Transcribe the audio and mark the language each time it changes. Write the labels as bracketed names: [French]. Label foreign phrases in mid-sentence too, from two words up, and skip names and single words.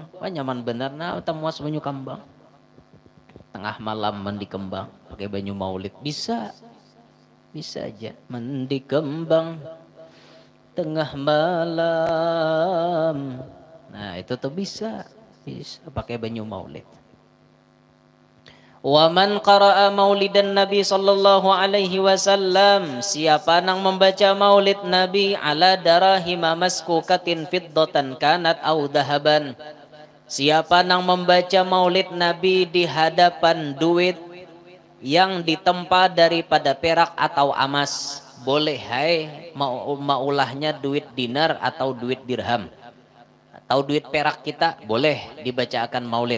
[Banjar] Nyaman benar, nah tamuas banyu kambang. Tengah malam mandi kembang pakai banyu maulid, bisa aja mandi kembang tengah malam. Nah itu tuh bisa pakai banyu maulid. [Arabic] ومن قرأ مولد النبي صلى الله عليه وسلم, [Banjar] siapa nang membaca maulid Nabi [Arabic] على دراهم مسكوكة فضة كانت أو ذهبا, [Banjar] siapa nang membaca maulid Nabi di hadapan duit yang ditempa daripada perak atau emas, boleh maulahnya duit dinar atau duit dirham atau duit perak kita, boleh dibacakan maulid.